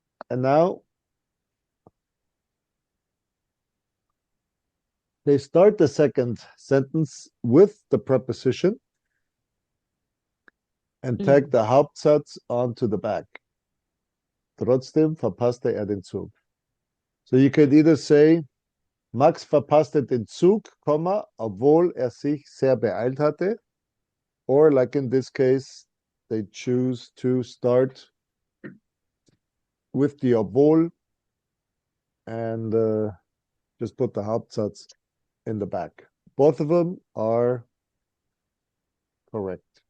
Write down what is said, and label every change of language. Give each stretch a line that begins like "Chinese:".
English: And now they start the second sentence with the preposition and tag the Hauptsatz onto the back.
German: Trotzdem verpasste den Zug.
English: So you could either say,
German: Max verpasste den Zug, obwohl sich sehr beeilt hatte.
English: Or like in this case, they choose to start with the obwohl and just put the Hauptsatz in the back. Both of them are correct.